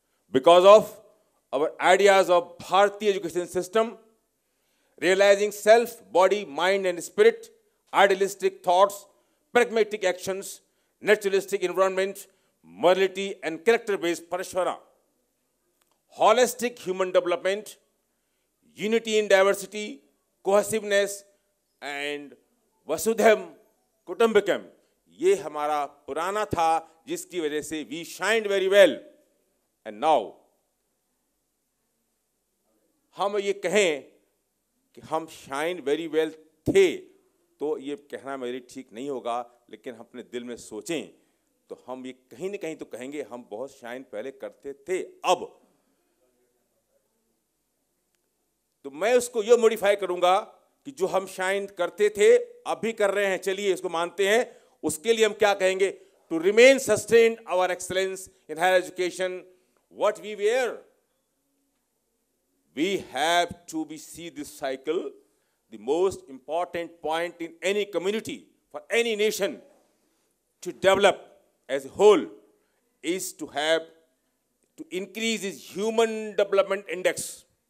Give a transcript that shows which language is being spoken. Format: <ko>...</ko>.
<en>Because of our ideas of Bharatiya education system, realizing self, body, mind and spirit, idealistic thoughts, pragmatic actions, naturalistic environment, morality and character-based Parashvara, holistic human development, unity in diversity, cohesiveness and Vasudhaivam Kutumbakam.</en> <hi>ये हमारा पुराना था जिसकी वजह से</hi> <en>we shined very well. And now</en> <hi>हम ये कहें कि हम</hi> <en>shine very well</en> <hi>थे, तो ये कहना मेरी ठीक नहीं होगा, लेकिन हम अपने दिल में सोचें तो हम ये कहीं न कहीं तो कहेंगे हम बहुत शाइन पहले करते थे. अब तो मैं उसको ये मॉडिफाई करूंगा कि जो हम शाइन करते थे अब भी कर रहे हैं, चलिए इसको मानते हैं. उसके लिए हम क्या कहेंगे?</hi> <en>To remain sustained our excellence in higher education, what we were, we have to see this cycle. The most important point in any community, for any nation to develop as a whole, is to increase its human development index.</en>